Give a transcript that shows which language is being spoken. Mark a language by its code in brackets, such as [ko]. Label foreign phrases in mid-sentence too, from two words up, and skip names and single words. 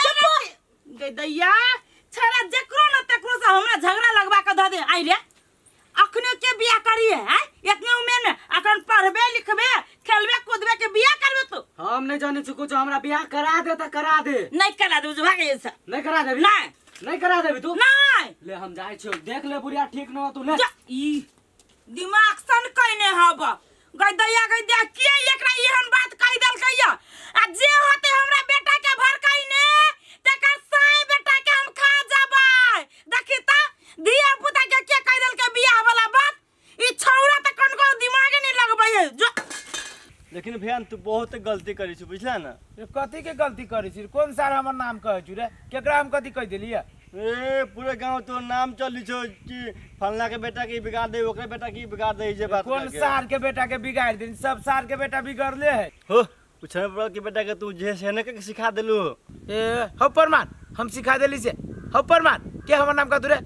[mai] ये गई दैया छरा जकरो न तकरो से हमरा झगड़ा लगवा के द दे आई रे अखने के बियाह करिए हैं इतने उम्र में अखन पढ़बे लिखबे खेलबे कूदबे के बियाह करबे तू हम नहीं जाने छी कुछ हमरा बियाह करा दे त करा दे। नहीं करा दे भागे से नहीं करा देबी नहीं नहीं करा देबी तू नहीं ले हम जाय छी देख ले बुढ़िया ठीक न हो तू ले ई दिमाग सन कइने हब गई दैया गई दे के एकरा एहन बात कहि देल कहिया आ जे होते हमरा बेटा के भड़काई ने तकर साई बेटा के हम खा जाबै देखी त धिया पुता के कहि देल के बियाह वाला बात ई छौरा त कनको दिमाग नहीं लगबै है जो लेकिन भैया तू बहुत गलती करी छु बुझला ना। ये कथी के गलती करै छी कोन सार हमर नाम कहै छु रे केकरा हम कथी कह देलिए ए पूरे गांव तो नाम चली छो कि फलना के बेटा के बिगाड़ दे ओकरे बेटा की बिगाड़ दे जे बात कोन सार के बेटा के बिगाड़ दे सब सार के बेटा बिगड़ले है। हो पूछने पड़ल कि बेटा के तू जे से ने के सिखा देलू। ए हो प्रमाण हम सिखा देली से हो प्रमाण के हमर नाम का तुरे